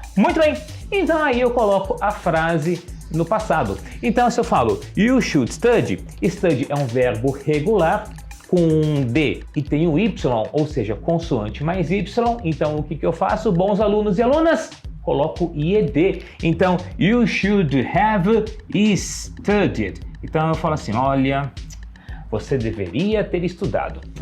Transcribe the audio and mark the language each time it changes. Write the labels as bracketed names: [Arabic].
[Portuguese] Muito bem, então aí eu coloco a frase no passado. Então se eu falo [English] you should study, [Portuguese] study é um verbo regular com D e tem o Y, ou seja, consoante mais Y, então o que eu faço, bons alunos e alunas? Coloco IED. [English] Então, you should have studied. [Portuguese] Então eu falo assim, olha, você deveria ter estudado.